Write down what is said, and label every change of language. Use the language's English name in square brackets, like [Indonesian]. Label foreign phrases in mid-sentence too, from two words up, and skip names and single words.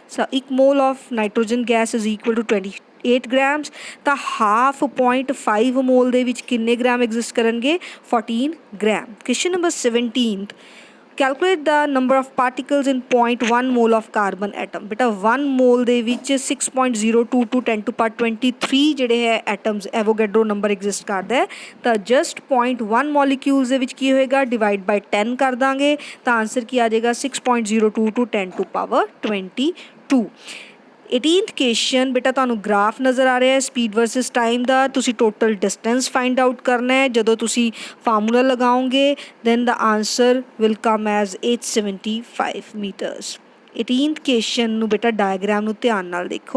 [English] So 1 mole of nitrogen gas is equal to 28 grams. [Punjabi] ਤਾਂ ਹਾਫ 0.5 ਮੋਲ ਦੇ ਵਿੱਚ ਕਿੰਨੇ ਗ੍ਰਾਮ ਐਗਜ਼ਿਸਟ ਕਰਨਗੇ, 14 ਗ੍ਰਾਮ। [English] Question number 17 calculate the number of particles in 0.1 mole of carbon atom. [Punjabi] ਬੇਟਾ 1 ਮੋਲ ਦੇ ਵਿੱਚ 6.022 10 [English] to power [Punjabi] 23 ਜਿਹੜੇ ਹੈ ਐਟਮਸ ਐਵੋਗੈਡਰੋ ਨੰਬਰ ਐਗਜ਼ਿਸਟ ਕਰਦਾ ਹੈ। ਤਾਂ ਜਸਟ 0.1 ਮੋਲੀਕਿਊਲਸ ਦੇ ਵਿੱਚ ਕੀ ਹੋਏਗਾ, [English] divide by [Punjabi] 10 ਕਰ ਦਾਂਗੇ ਤਾਂ ਆਨਸਰ ਕੀ ਆ ਜਾਏਗਾ 6.022 10 [English] to power [Punjabi] 22। 18th ਕੁਐਸਚਨ ਬੇਟਾ ਤੁਹਾਨੂੰ ਗ੍ਰਾਫ ਨਜ਼ਰ ਆ ਰਿਹਾ ਹੈ [English] speed versus time [Punjabi] ਦਾ। ਤੁਸੀਂ [English] total distance find out [Punjabi] ਕਰਨਾ ਹੈ। ਜਦੋਂ ਤੁਸੀਂ ਫਾਰਮੂਲਾ ਲਗਾਓਗੇ [English] then the answer will come as 875 meters. [Punjabi] 18th ਕੁਐਸਚਨ ਨੂੰ ਬੇਟਾ ਡਾਇਗਰਾਮ ਨੂੰ ਧਿਆਨ ਨਾਲ ਦੇਖੋ।